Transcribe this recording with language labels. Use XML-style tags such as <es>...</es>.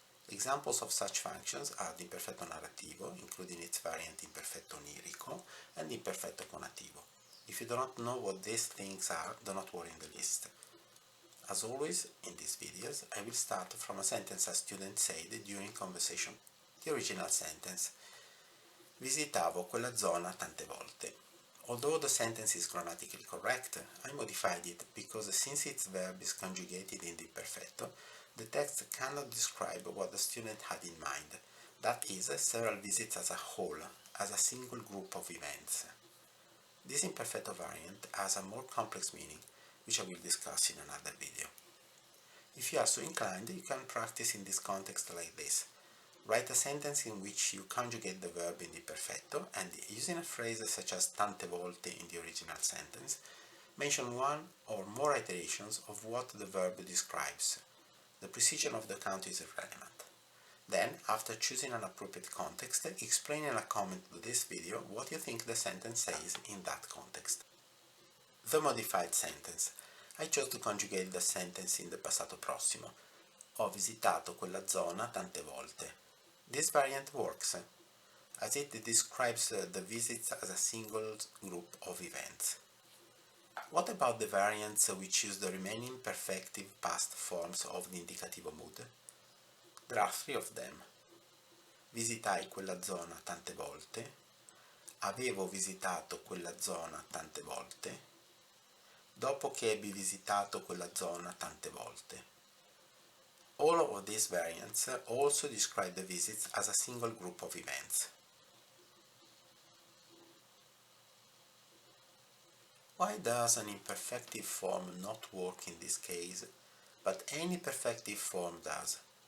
<en>Examples of such functions are the imperfetto narrativo, including its variant imperfetto onirico, and the imperfetto conativo. If you do not know what these things are, do not worry in the list. As always, in these videos, I will start from a sentence a student said during conversation. The original sentence.</en> <it>Visitavo quella zona tante volte.</it> <en>Although the sentence is grammatically correct, I modified it because since its verb is conjugated in the imperfetto, the text cannot describe what the student had in mind, that is, several visits as a whole, as a single group of events. This imperfetto variant has a more complex meaning, which I will discuss in another video. If you are so inclined, you can practice in this context like this. Write a sentence in which you conjugate the verb in the imperfetto and, using a phrase such as tante volte in the original sentence, mention one or more iterations of what the verb describes. The precision of the count is irrelevant. Then, after choosing an appropriate context, explain in a comment to this video what you think the sentence says in that context. The modified sentence. I chose to conjugate the sentence in the passato prossimo.</en> <it>Ho visitato quella zona tante volte.</it> <en>This variant works, as it describes the visits as a single group of events. What about the variants which use the remaining perfective past forms of the indicativo mood? There are three of them.</en> <it>Visitai quella zona tante volte, avevo visitato quella zona tante volte, dopo che ebbi visitato quella zona tante volte.</it> <en>All of these variants also describe the visits as a single group of events. Why does an imperfective form not work in this case, but any perfective form does?</en>